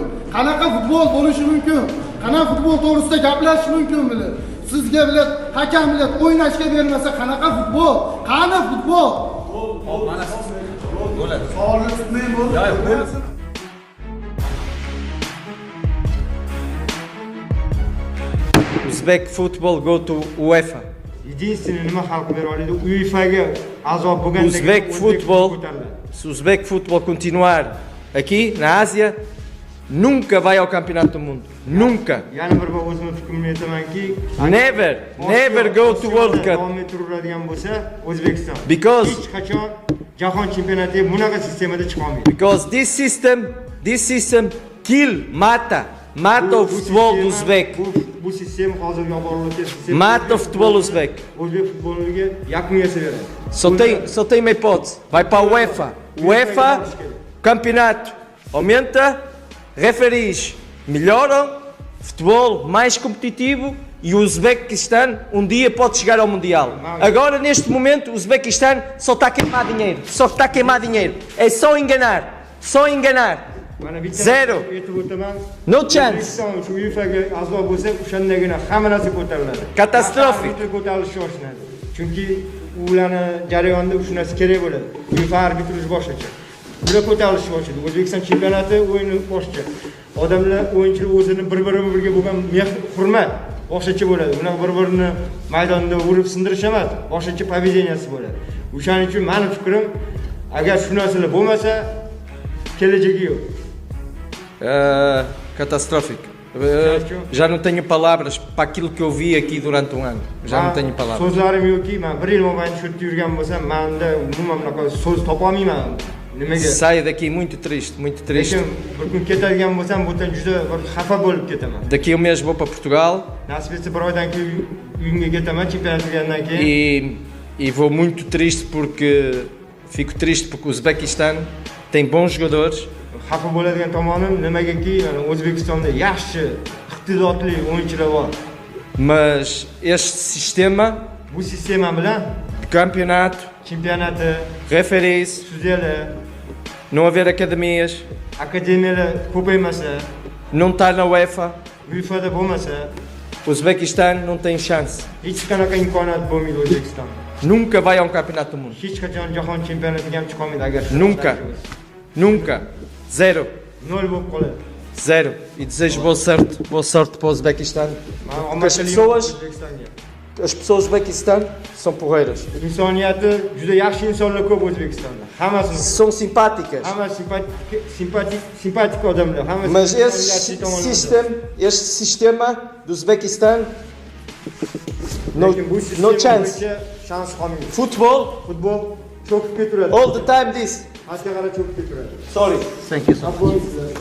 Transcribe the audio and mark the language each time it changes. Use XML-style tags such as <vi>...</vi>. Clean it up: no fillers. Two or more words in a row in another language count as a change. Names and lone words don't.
<uz>Qanaqa futbol to'g'risida gaplashish mumkin bilan? Sizga bilan hakam bilan o'ynashga bermasa qanaqa futbol? Qani futbol? Mana bo'ladi. Savolni tutmang bo'ldi.</uz> <en>Uzbek football go to UEFA.</en> <uz>Единственный nima hal qilib bera oladi? UEFAga a'zo bo'lganda</uz> <pt>Uzbek futebol continuar aqui na Ásia, nunca vai ao campeonato do mundo. Nunca.</pt> <uz>Yana bir bor o'zimning fikrimni aytamanki,</uz> <en>Never go to World Cup.</en> <uz>Davom ettiriladigan bo'lsa, O'zbekiston</uz> <en>Because</en> <uz>hech qachon jahon chempionatiga bunaqa sistemada chiqa olmaydi.</uz> <en>Because this system</en> <pt>mata o futebol do Uzbek.</pt> <uz>Bu sistem hozirgi olib borilayotgan sistem</uz> <pt>Mata o futebol uzbek.</pt> <uz>O'zbek futboliga yakun yasab beradi.</uz> <pt>Só tem uma hipótese. Vai para a UEFA, campeonato aumenta, referees melhoram, futebol mais competitivo e o Uzbequistão dia pode chegar ao Mundial. Agora, neste momento, o Uzbequistão só está a queimar dinheiro. É só enganar. Zero.</pt> <en>No chance.</en> <uz>Shu UEFAga a'zo bo'lsa, o'shandagina hamma narsa ko'tariladi.</uz> <en>Catastrophic.</en> <uz>Ko'tarilishi boshlanadi. Chunki ularni jarayonida shu narsa kerak bo'ladi. UEFA arbitraj boshqacha. Bular ko'tarilishi boshlaydi. O'zbekiston chempionati o'yini boshqa. Odamlar, o'yinchilar o'zini bir-biriga bo'lgan hurmat boshqacha bo'ladi. Ular bir-birini maydonda urib sindirish emas, boshqacha povedeniyasi bo'ladi. O'shaning uchun mening fikrim, agar shu narsalar bo'lmasa, kelajagi yo'q.</uz> <pt>Catastrófico. Já não tenho palavras para aquilo que eu vi aqui durante um ano. Já não tenho palavras.</pt> <uz>So'zlarim yo'qki, men 1 yil mobaynida shu yerda yurgan bo'lsam, menda umuman bunaqa so'z topa olmayman. Nimaga?</uz> <pt>Saio daqui muito triste.</pt> <uz>Lekin bir kun ketadigan bo'lsam, bu yerdan juda bir xafa bo'lib ketaman.</uz> <pt>Daqui um mês vou para Portugal.</pt> <uz>Nasib etsa bir oydan keyin uyimga ketaman, chempionat tugagandan keyin.</uz> <pt>E vou muito triste porque fico triste porque o Uzbequistão tem bons jogadores.</pt> <uz>Xafa bo'ladigan tomonim nimagaki, O'zbekistonda yaxshi, iqtidorli o'yinchilar bor.</uz> <pt>Mas este sistema</pt> <uz>Bu sistema bilan</uz> <pt>de campeonato,</pt> <uz>chempionati,</uz> <pt>referees,</pt> <uz>sudyalar,</uz> <pt>não haver academias,</pt> <uz>akademiyalar ko'paymasa,</uz> <pt>não estar na UEFA,</pt> <uz>UEFAda bo'lmasa,</uz> <pt>o Uzbequistão não tem chance.</pt> <uz>hech qanaqa imkoniyat bo'lmaydi O'zbekistonda.</uz> <pt>Nunca vai a um campeonato do mundo.</pt> <uz>Hech qachon jahon chempionatiga ham chiqa olmaydi agar</uz> <pt>Nunca. Nunca. Zero.</pt> <uz>nol bo'lib qoladi.</uz> <pt>Zero. E desejo boa sorte para o Uzbequistão.</pt> <uz>Men</uz> <pt>As pessoas, as pessoas do Uzbequistão são porreiras.</pt> <uz>insoniyati juda yaxshi insonlar ko'p O'zbekistonda. Hammasi</uz> <pt>São simpáticas.</pt> <uz>hammasi simpatik odamlar. Hammasi</uz> <pt>Mas</pt> <uz>insoniyatli</uz> <pt>este sistema do Uzbequistão, no,</pt> <uz>Lekin bu sistema</uz> <en>no chance.</en> <uz>bo'yicha shans qolmaydi.</uz> <pt>Futebol,</pt> <uz>Futbol cho'kib ketaveradi.</uz> <en>all the time this.</en> <uz>Hatga qarab cho'kib ketaveradi.</uz> <en>Sorry. Thank you.</en>